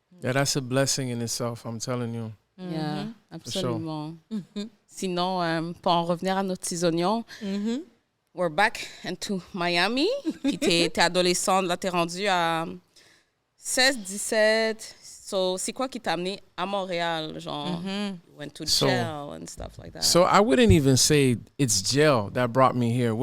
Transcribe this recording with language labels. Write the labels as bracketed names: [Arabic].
[English] Yeah, that's a blessing in itself, I'm telling you. Yeah, [French] absolument. Sinon, pour en revenir à nos petits oignons, [English] we're back into Miami. [French] Puis t'es adolescente, là, t'es rendue à 16, 17. [English] So, [French] c'est quoi qui t'a amené à Montréal? Genre, [English] you went to jail and stuff like that. So, I wouldn't even say it's jail that brought me here.